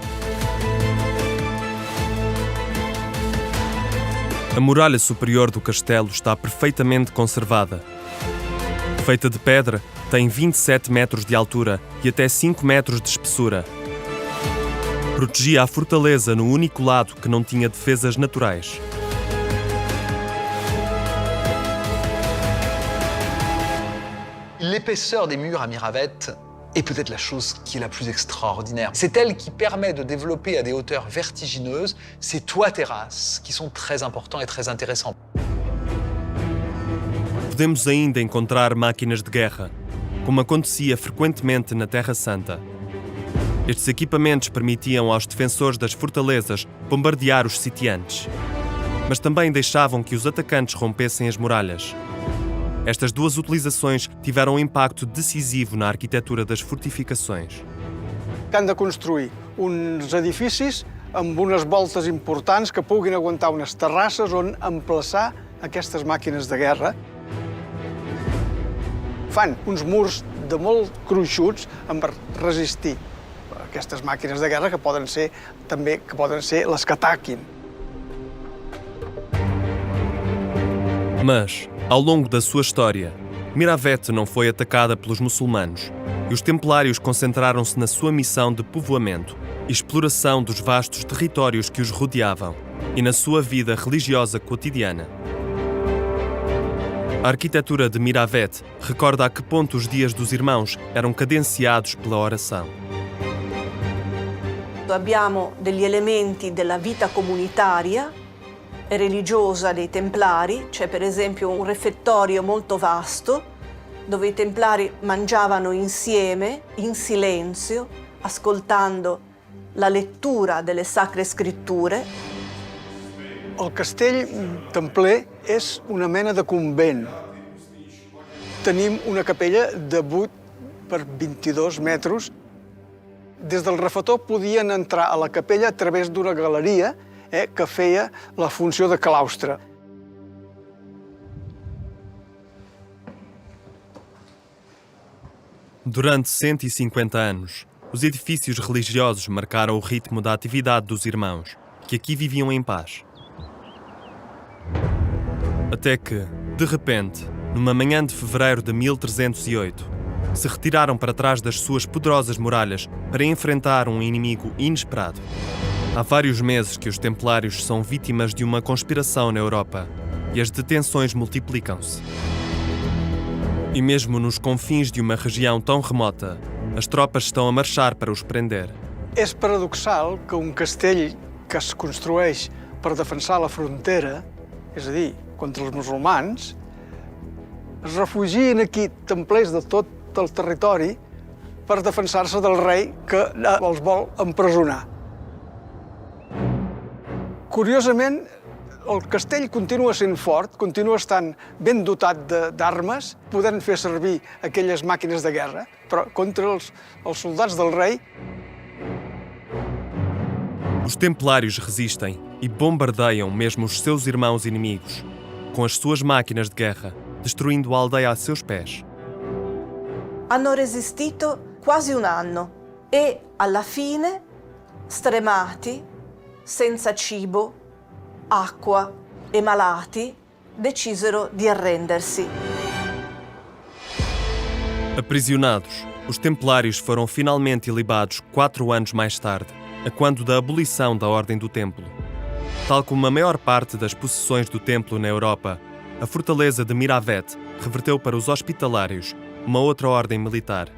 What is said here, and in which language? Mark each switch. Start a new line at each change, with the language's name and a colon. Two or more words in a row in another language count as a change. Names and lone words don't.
Portuguese: A muralha superior do castelo está perfeitamente conservada. Feita de pedra, tem 27 metros de altura e até 5 metros de espessura. Protegia a fortaleza no único lado que não tinha defesas naturais.
French: L'épaisseur des murs à Miravet est peut-être la chose qui est la plus extraordinaire. C'est elle qui permet de développer à des hauteurs vertigineuses ces toits-terrasses qui sont très importants et très intéressants.
Portuguese: Podemos ainda encontrar máquinas de guerra, como acontecia frequentemente na Terra Santa. Estes equipamentos permitiam aos defensores das fortalezas bombardear os sitiantes, mas também deixavam que os atacantes rompessem as muralhas. Estas 2 utilizações tiveram um impacto decisivo na arquitetura das fortificações.
Catalan: Han de construir uns edificis amb unes voltes importants que puguin aguantar unes terrasses on emplaçar aquestes màquines de guerra. Fan uns murs de molt gruixuts per resistir aquestes màquines de guerra que poden ser les que ataquin.
Portuguese: Mas, ao longo da sua história, Miravet não foi atacada pelos muçulmanos e os templários concentraram-se na sua missão de povoamento e exploração dos vastos territórios que os rodeavam e na sua vida religiosa cotidiana. A arquitetura de Miravet recorda a que ponto os dias dos irmãos eram cadenciados pela oração.
Italian: Abbiamo degli elementi della vita comunitaria e religiosa dei Templari, c'è per esempio un refettorio molto vasto dove i Templari mangiavano insieme, in silenzio, ascoltando la lettura delle Sacre Scritture.
Catalan: El castell templer és una mena de convent. Tenim una capella de 8 per 22 metres. Des del refetor podien entrar a la capella a través d'una galeria que feia la funció de claustre.
Portuguese: Durante 150 anos, os edifícios religiosos marcaram o ritmo da atividade dos irmãos, que aqui viviam em paz. Até que, de repente, numa manhã de fevereiro de 1308, se retiraram para trás das suas poderosas muralhas para enfrentar um inimigo inesperado. Há vários meses que os templários são vítimas de uma conspiração na Europa e as detenções multiplicam-se. E mesmo nos confins de uma região tão remota, as tropas estão a marchar para os prender.
Catalan: És paradoxal que un castell que es construeix per defensar la frontera, és a dir, contra els musulmans, es refugien aquí templers de tot el territori per defensar-se del rei que els vol empresonar. Curiosament, el castell continua sent fort, continua estant ben dotat d'armes, podent fer servir aquelles màquines de guerra, però contra els soldats del rei.
Portuguese: Os templários resistem e bombardeiam mesmo os seus irmãos inimigos, com as suas máquinas de guerra, destruindo a aldeia a seus pés.
Italian: Hanno resistito quasi un anno e alla fine, stremati, senza cibo, acqua e malati, decisero di arrendersi.
Portuguese: Aprisionados, os templários foram finalmente ilibados 4 anos mais tarde, a quando da abolição da Ordem do Templo. Tal como a maior parte das possessões do Templo na Europa, a fortaleza de Miravet reverteu para os hospitalários, uma outra ordem militar.